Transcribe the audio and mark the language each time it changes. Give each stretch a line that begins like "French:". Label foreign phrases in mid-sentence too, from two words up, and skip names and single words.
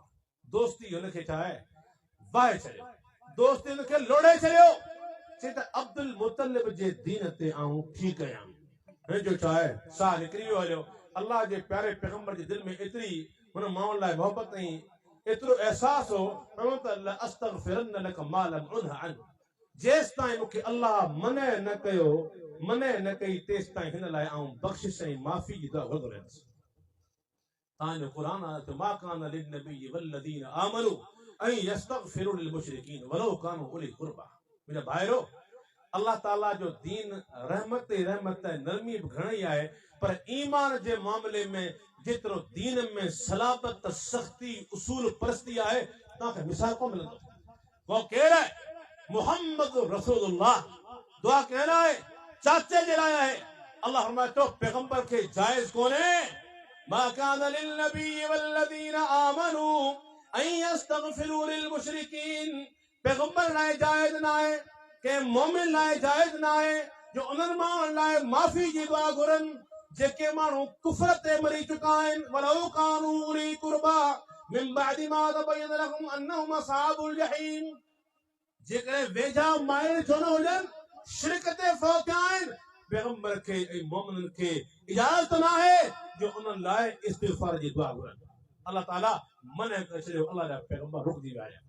Sindhi: दोस्ती हुनखे छा आहे वाहे छॾियो, दोस्ती हुनखे लोड़े छॾियो। चई त अब्दुल मुतलिब जे दीन ते आऊं ठीकु आहियां। हिन जो छा आहे साह निकिरी वियो हलियो। अल्लाह जे प्यारे पैगंबर जे दिलि में एतिरी हुन माण्हुनि लाइ मोहबत ऐं एतिरो अहसासु हो त
Arabic: أستغفرن لك ما لم أنه عن,
Sindhi: जेसि ताईं मूंखे अल्लाह मने न कयो, मने न कई, तेसि ताईं हिन लाइ आऊं बख़्शिश ऐं माफ़ी जी दुआ घुरंदो रहंदुसि। तव्हांजो क़ुर आहे त
Arabic: ما كان للنبي والذين آمنوا أن يستغفروا للمشركين ولو كانوا أولي قربى.
Sindhi: मुंहिंजा भाइरो, अल्लाह ताला जो दीन रहमत ऐं नरमी बि घणई आहे, पर ईमान जे मामले में जेतिरो दीन में सलाबत, सख़्ती, उसूल परस्ती आहे, तव्हांखे मिसाल कोन मिलंदो। वो केरु आहे?
Arabic: محمد رسول الله.
Sindhi: दुआ
Urdu: कहना है
Sindhi: चाचे जे लाइ आहे। अल्लाह फरमाए थो पैगंबर खे जाइज़ कोन्हे
Arabic: ما كان للنبي والذين آمنوا أن يستغفروا للمشركين.
Sindhi: पैगंबर लाइ जाइज़ न आहे, के मोमिन लाइ जाइज़ न आहे जो उन्हनि माण्हुनि लाइ माफ़ी जी दुआ घुरनि जेके माण्हू कुफ्र ते मरी चुका आहिनि।
Arabic: ولو كانوا أولي قربى من بعد ما تبين لهم أنهم أصحاب الجحيم.
Sindhi: जेकॾहिं वेझा माइल छो न हुजनि, शिरक ते फ़ौत आहिनि, पैगंबर खे ऐं मोमिननि खे इजाज़त न आहे जो उन्हनि लाइ इस्तिग़फ़ार जी दुआ घुरनि। अल्लाह ताला मना करे छॾियो, अल्लाह जा पैगंबर रुकजी विया आहिनि।